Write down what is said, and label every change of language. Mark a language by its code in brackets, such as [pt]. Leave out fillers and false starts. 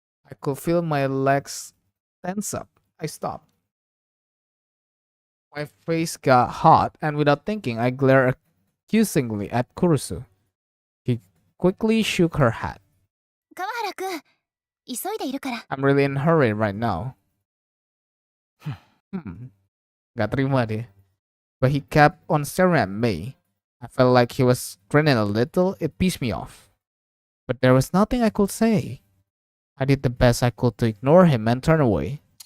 [en] I could feel my legs tense up. I stopped. My face got hot, and without thinking, I glared accusingly at Kurusu. She quickly shook her head. [ja] 川原くん急いでいるから [en] I'm really in a hurry right now. [id] Gak terima dia. [en] But he kept on staring at me. I felt like he was grinning a little. It pissed me off. But there was nothing I could say. I did the best I could to ignore him and turn away.